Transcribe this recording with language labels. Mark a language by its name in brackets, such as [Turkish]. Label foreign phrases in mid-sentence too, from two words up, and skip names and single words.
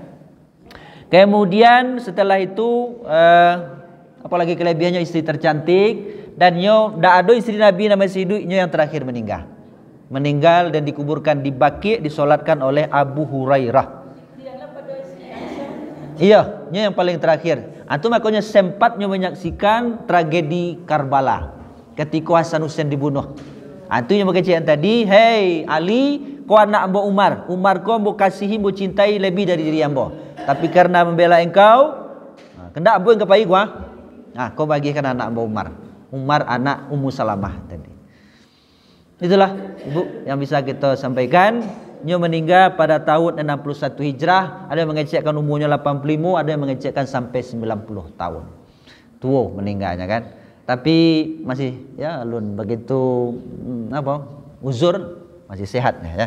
[Indonesian] Kemudian setelah itu apalagi kelebihannya istri tercantik, dan ndak ada istri Nabi nama hidupnya yang terakhir meninggal dan dikuburkan di Baqi, disolatkan oleh Abu Hurairah. Iya, yang paling terakhir. Antum makanya sempatnya menyaksikan tragedi Karbala ketika Hasan Husain dibunuh. Itu yang berkecil tadi, hey Ali, [Minangkabau] kau anak ambo Umar kau ambo kasihi, ambo cintai lebih dari diri ambo. Tapi karena membela engkau, kendak ambo engkau pai gua. Kau bagikan anak ambo Umar anak Ummu Salamah tadi. [Indonesian] Itulah Ibu yang bisa kita sampaikan. Dia meninggal pada tahun 61 Hijrah. Ada yang mengecekkan umurnya 85, ada yang mengecekkan sampai 90 tahun. Tua meninggalnya kan. Tapi masih ya alun begitu uzur, masih sehat ya.